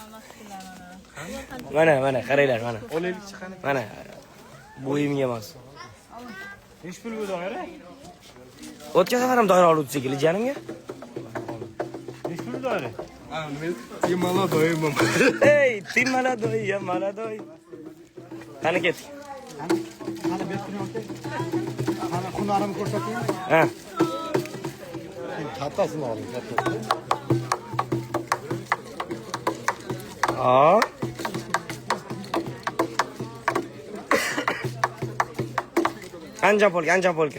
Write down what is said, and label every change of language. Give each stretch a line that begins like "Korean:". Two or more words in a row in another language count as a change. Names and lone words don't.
Uzbek: Mana, qaranglar, mana. Olaylik chiqani. Mana. Bo'yimga emas. Nech pul bu doira? O'tgan safar ham doira oluvdi shekilli janimga. Nech pul doira? Men maladoyman. Ey,
Russian: ты молодой, я молодой.
Uzbek: Qani ketdik. Qani berkinyapti. Qani hunarimni ko'rsataymi? Ha. Kattasini oling, kattasini. Anjan polka.